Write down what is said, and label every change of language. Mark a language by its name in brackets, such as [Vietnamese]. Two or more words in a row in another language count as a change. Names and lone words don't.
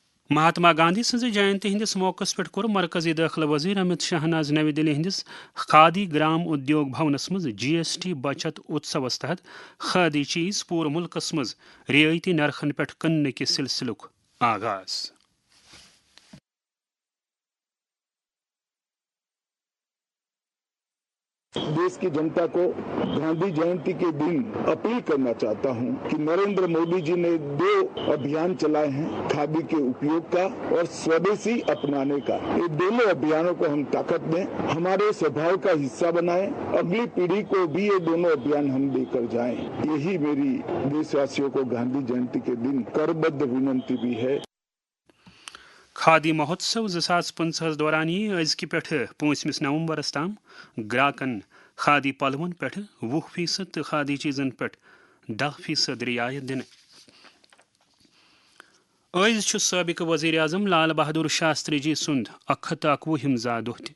[Kashmiri] مہاتما گاندھی سٕنٛزِ جینتی ہندس موقعس پٮ۪ٹھ کوٚر مرکزی دٲخلہٕ وزیر امت شاہن آز نوِ دِلہِ ہندس کھادی گرام ادیوگ بھونس منٛز GST بچت اتسوس تحت کھادی چیز پوٗرٕ مُلکس منٛز رعٲیتی نرخن پٮ۪ٹھ کٕننہٕ کِس سلسلُک آغاز. [Hindi] देश की जनता को गांधी जयंती के दिन अपील करना चाहता हूं कि नरेंद्र मोदी जी ने 2 अभियान चलाए हैं, खादी के उपयोग का और स्वदेशी अपनाने का. ये दोनों अभियानों को हम ताकत दें, हमारे स्वभाव का हिस्सा बनाएं, अगली पीढ़ी को भी ये दोनों अभियान हम देकर जाएं. यही मेरी देशवासियों को गांधी जयंती के दिन करबद्ध विनंती भी है. [Kashmiri] کھادی مہوتسو 2015 دوران أزکہِ پٮ۪ٹھ 5 نومبرس تام گراکن کھادی پلون پٮ۪ٹھ 20% تہٕ کھادی چیزن پٮ۪ٹھ 10% رعایت دِنہٕ. أزۍ چھُ سٲبقہٕ وزیر اعظم لال بہادر شاستری جی سُنٛد 151 زا دۄہ تہِ.